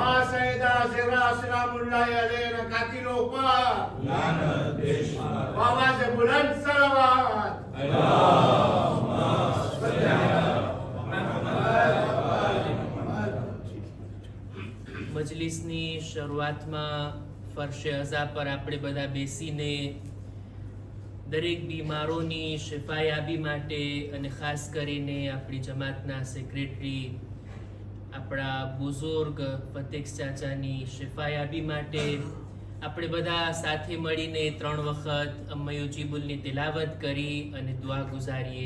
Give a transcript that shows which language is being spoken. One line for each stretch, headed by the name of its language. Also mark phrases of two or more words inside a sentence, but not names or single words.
Urdu: Sayyidah Zahra
Arabic: سلام الله عليها
Urdu: قاتلوں پر لعنت بےشمار. آواز بلند صلوات.
Arabic: اللهم صل على
Gujarati: મજલિસની શરૂઆતમાં ફરશે અઝા પર આપણે બધા બેસીને દરેક બીમારોની શિફાયાબી માટે અને ખાસ કરીને આપણી જમાતના સેક્રેટરી આપણા બુઝુર્ગ ફતેક ચાચાની શિફાયાબી માટે આપણે બધા સાથે મળીને 3 વખત અમ્મા યુજીબુલની તિલાવત કરી અને દુઆ ગુજારીએ.